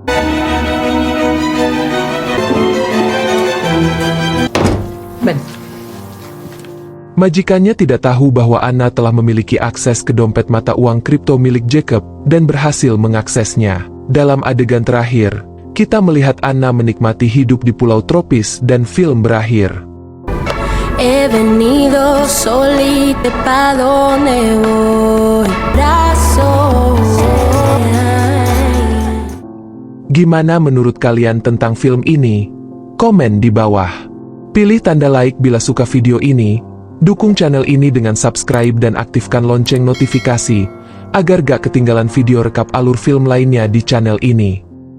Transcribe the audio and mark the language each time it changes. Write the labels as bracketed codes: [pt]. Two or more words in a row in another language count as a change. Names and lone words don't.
[id] Ben. Majikannya tidak tahu bahwa Anna telah memiliki akses ke dompet mata uang kripto milik Jacob dan berhasil mengaksesnya. Dalam adegan terakhir, kita melihat Anna menikmati hidup di pulau tropis dan film berakhir. [es] He venido solita pa donde voy, brazos. [id] Gimana menurut kalian tentang film ini? Komen di bawah. Pilih tanda like bila suka video ini. Dukung channel ini dengan subscribe dan aktifkan lonceng notifikasi, agar gak ketinggalan video rekap alur film lainnya di channel ini.